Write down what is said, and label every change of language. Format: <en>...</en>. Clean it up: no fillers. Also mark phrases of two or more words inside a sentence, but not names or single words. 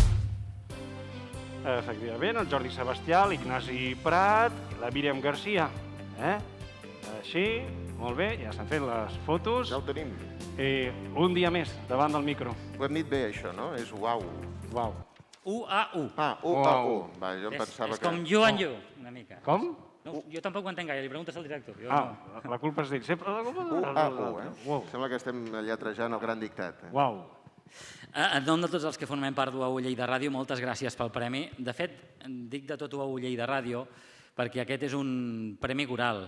<ca>Efectivament, el Jordi Sebastià, l'Ignasi Prat i la Míriam García. Així, molt bé, ja estan fent les fotos. Ja ho tenim. Un dia més, davant del micro. Ho hem dit bé, això, no? És uau. Uau. U-A-U. Ah, U-A-U. Va, jo em pensava que... És com</ca> <en>you and you,</en> <ca>una mica. Com? No, jo tampoc ho entenc gaire, li preguntes al director. La culpa és d'ell. U-A-U, Sembla que estem lletrejant el gran dictat. Uau. En nom de tots els que formem part d'UAU Lleida Ràdio, moltes gràcies pel premi. De fet, dic de tot UAU Lleida Ràdio perquè aquest és un premi coral.</ca>